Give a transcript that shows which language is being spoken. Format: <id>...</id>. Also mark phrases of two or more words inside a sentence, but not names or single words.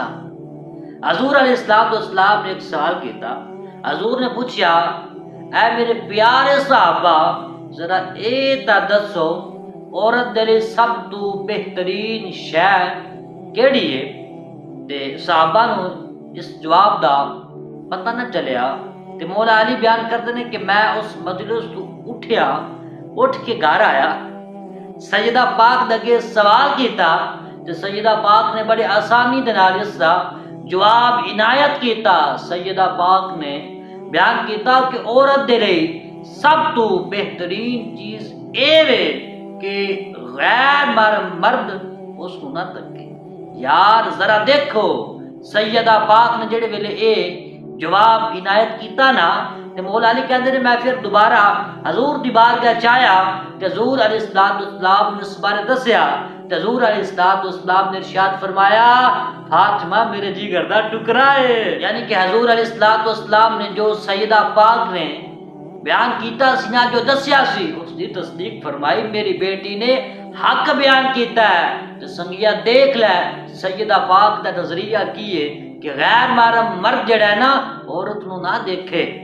<pa>حضور علیہ السلام نے ایک سوال کیتا، حضور نے پوچھا اے میرے پیارے صحابہ ذرا اے تا دسو عورت دے لئی سب تو بہترین شے کیڑی ہے؟ تے صحابہ نو اس جواب دا پتہ نہ چلیا، تے مولا علی</pa> <ur>بیان کرتے ہیں کہ</ur> <pa>میں اس مجلس تو اٹھ کے گھر آیا، سیدہ پاک دگے سوال کیتا تے سیدہ پاک نے بڑے آسانی دے نال اس دا جواب عنایت کیتا۔ سیدہ پاک نے بیان کیتا کہ عورت دے لئی سب تو بہترین چیز اے وے کہ غیر مرد اس کو نہ تکے۔ یار ذرا دیکھو سیدہ پاک نے جڑے ویلے اے جواب عنایت کیتا نا تے مولا علی کہندے نے میں پھر دوبارہ حضور دی بارگاہ چایا تے حضور علیہ السلام نے اس بارے دسیا تے حضور علیہ السلام نے ارشاد فرمایا فاطمہ میرے جگر دا ٹکڑا ہے۔ یعنی کہ حضور علیہ السلام نے جو سیدہ پاک نے بیان کیتا سی نا جو دسیا سی اس دی تصدیق فرمائی، میری بیٹی نے حق بیان کیتا ہے۔ تو سنگیا دیکھ لے سیدہ پاک دا نظریہ کی ہے کہ غیر محرم مرد جڑا ہے نا عورت نو نہ دیکھے.</pa>